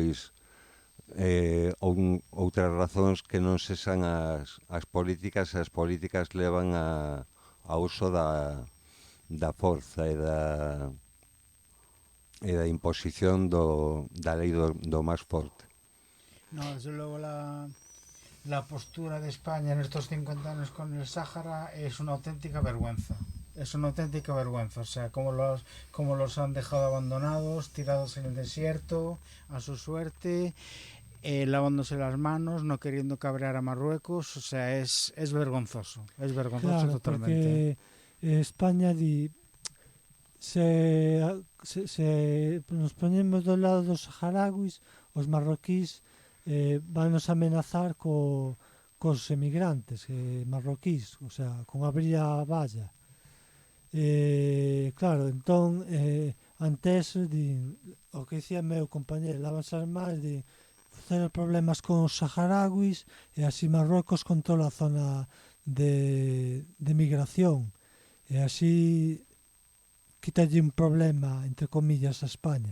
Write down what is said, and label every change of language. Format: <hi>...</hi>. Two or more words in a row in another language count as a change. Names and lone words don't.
<gl>outras razóns que non sexan as políticas, e as políticas levan ao uso da forza e da imposición da lei do máis forte.</gl> <es>No, desde luego la postura de España en estos 50 años con el Sáhara es una auténtica vergüenza. Es una auténtica vergüenza. O sea, como los han dejado abandonados, tirados en el desierto, a su suerte, lavándose las manos, no queriendo cabrear a Marruecos. O sea, es vergonzoso. Es vergonzoso, claro, totalmente.</es> <gl>Porque España se nos ponemos do lado dos saharauis, os marroquís vanos amenazar cos emigrantes marroquís,</gl> <es>o sea,</es> <gl>con abrir a valla. Claro, entón, antes, o que dicía meu compañero, lávanse as mans, cero problemas con os saharauis, e así Marruecos controla a zona de migración, e así quítalle un problema,</gl> <es>entre comillas,</es> <gl>a España.</gl>